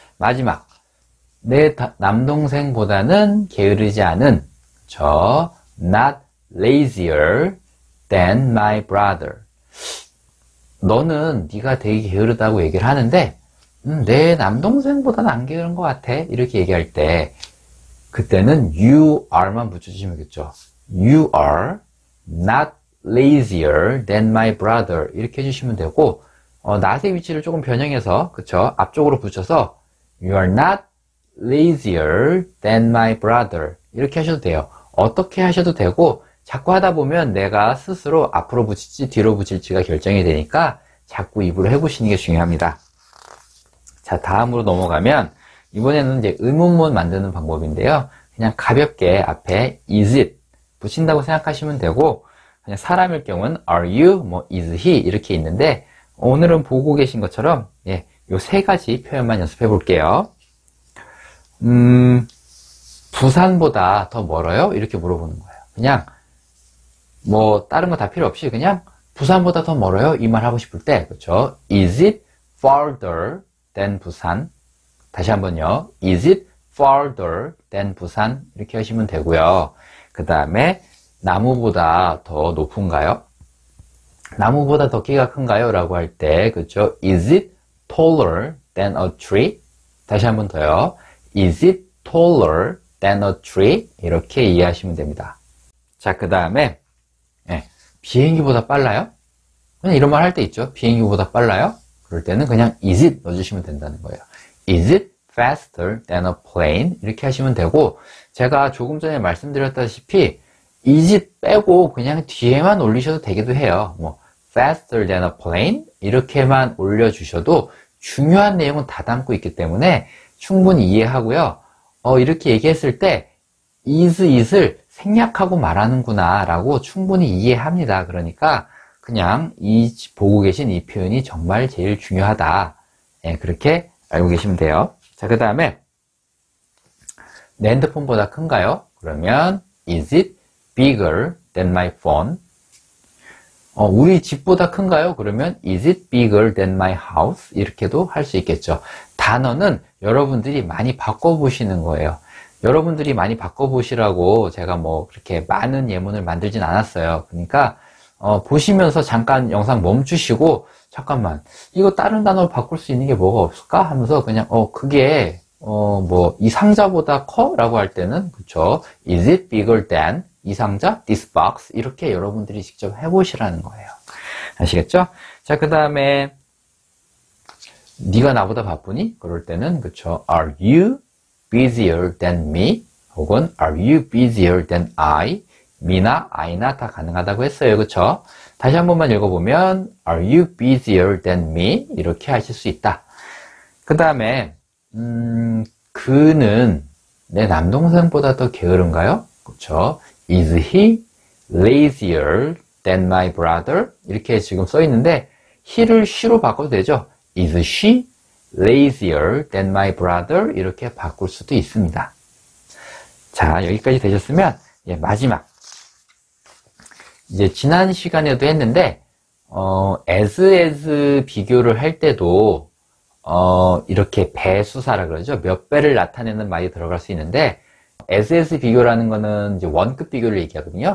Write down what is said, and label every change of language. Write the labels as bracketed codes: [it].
[ko] 마지막 내 남동생보다는 게으르지 않은 저 [en] not lazier than my brother. [ko] 너는 네가 되게 게으르다고 얘기를 하는데 내 남동생보다는 안 게으른 것 같아 이렇게 얘기할 때 그때는 [en] you are [ko] 만 붙여주시면 되겠죠. [en] You are not lazier than my brother [ko] 이렇게 해주시면 되고 not의 위치를 조금 변형해서 그쵸 앞쪽으로 붙여서 [en] you are not lazier than my brother [ko] 이렇게 하셔도 돼요. 어떻게 하셔도 되고 자꾸 하다 보면 내가 스스로 앞으로 붙일지 뒤로 붙일지가 결정이 되니까 자꾸 입으로 해보시는 게 중요합니다. 자, 다음으로 넘어가면 이번에는 이제 의문문 만드는 방법인데요. 그냥 가볍게 앞에 [en] is it [ko] 붙인다고 생각하시면 되고 그냥 사람일 경우는 [en] are you, [ko] 뭐 [en] is he [ko] 이렇게 있는데 오늘은 보고 계신 것처럼 요 세 가지 표현만 연습해 볼게요. 부산보다 더 멀어요? 이렇게 물어보는 거예요. 그냥 뭐 다른 거 다 필요 없이 그냥 부산보다 더 멀어요? 이 말 하고 싶을 때 그렇죠? [en] Is it farther than 부산? [ko] 다시 한번요. [en] Is it farther than 부산? [ko] 이렇게 하시면 되고요. 그 다음에 나무보다 더 높은가요? 나무보다 더 키가 큰가요? 라고 할 때 그렇죠? [en] Is it taller than a tree? [ko] 다시 한번 더요. [en] Is it taller than a tree? [ko] 이렇게 이해하시면 됩니다. 자, 그 다음에 비행기보다 빨라요? 그냥 이런 말 할 때 있죠. 비행기보다 빨라요? 그럴 때는 그냥 [en] is it [ko] 넣어주시면 된다는 거예요. [en] Is it faster than a plane? [ko] 이렇게 하시면 되고 제가 조금 전에 말씀드렸다시피 [en] is it [ko] 빼고 그냥 뒤에만 올리셔도 되기도 해요. 뭐 [en] faster than a plane? [ko] 이렇게만 올려주셔도 중요한 내용은 다 담고 있기 때문에 충분히 이해하고요. 이렇게 얘기했을 때 [en] is it [ko] 을 생략하고 말하는구나 라고 충분히 이해합니다. 그러니까 그냥 보고 계신 이 표현이 정말 제일 중요하다. 그렇게 알고 계시면 돼요. 자, 그 다음에 내 핸드폰보다 큰가요? 그러면 [en] is it bigger than my phone? [ko] 우리 집보다 큰가요? 그러면 [en] is it bigger than my house? [ko] 이렇게도 할 수 있겠죠. 단어는 여러분들이 많이 바꿔보시는 거예요. 여러분들이 많이 바꿔보시라고 제가 뭐 그렇게 많은 예문을 만들진 않았어요. 그러니까 보시면서 잠깐 영상 멈추시고 잠깐만 이거 다른 단어로 바꿀 수 있는 게 뭐가 없을까 하면서 그냥 그게 뭐 이 상자보다 커? 라고 할 때는 그쵸 [en] is it bigger than [ko] 이 상자 [en] this box [ko] 이렇게 여러분들이 직접 해보시라는 거예요. 아시겠죠? 자, 그 다음에 네가 나보다 바쁘니? 그럴 때는 그쵸 [en] are you busier than me? [ko] 혹은 [en] are you busier than I? [ko] me나 I나 다 가능하다고 했어요. 그쵸? 다시 한 번만 읽어보면 [en] are you busier than me? [ko] 이렇게 하실 수 있다. 그 다음에 그는 내 남동생보다 더 게으른가요? 그쵸? [en] is he lazier than my brother? [ko] 이렇게 지금 써 있는데 he를 she로 바꿔도 되죠? [en] is she lazier than my brother? [ko] 이렇게 바꿀 수도 있습니다. 자, 여기까지 되셨으면 마지막 이제 지난 시간에도 했는데 as 비교를 할 때도 이렇게 배수사라 그러죠. 몇 배를 나타내는 말이 들어갈 수 있는데 as 비교라는 거는 이제 원급 비교를 얘기하거든요.